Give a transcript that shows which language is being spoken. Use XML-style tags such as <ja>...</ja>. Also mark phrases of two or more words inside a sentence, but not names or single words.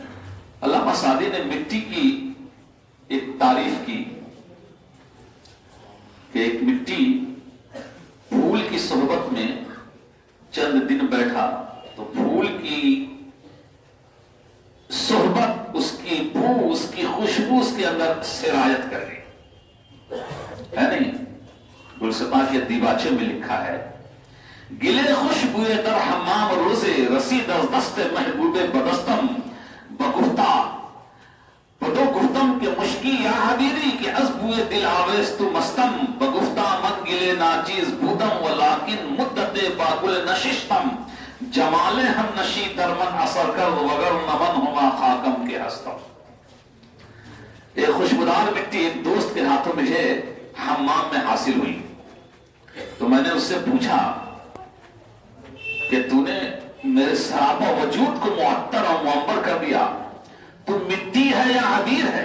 <ur>علامہ سعدی نے مٹی کی ایک تعریف کی کہ ایک مٹی پھول کی صحبت میں چند دن بیٹھا تو پھول کی صحبت، اس کی بو، اس کی خوشبو اس کے اندر سرایت کر گئی، ہے نہیں؟ گلستاں کے دیباچے میں لکھا ہے</ur> <fa>گلے خوشبوئے در حمام روزے رسید از دست محبوب بدستم بگفتہ بدو گفتم کے مشکی یا حبیری کہ از بوئے دل آویز تو مستم بگفتہ من گلے ناچیز بودم ولیکن مدت باگل نششتم جمال ہم نشی درمن اثر کر وگر نمن ہما خاکم کے ہستم۔</fa> <ur>ایک خوشبودار مٹی ایک دوست کے ہاتھوں میں ہے حمام میں حاصل ہوئی، تو میں نے اس سے پوچھا کہ تو نے میرے سراپا وجود کو معطر اور معمر کر دیا، تو مٹی ہے یا عبیر ہے؟</ur>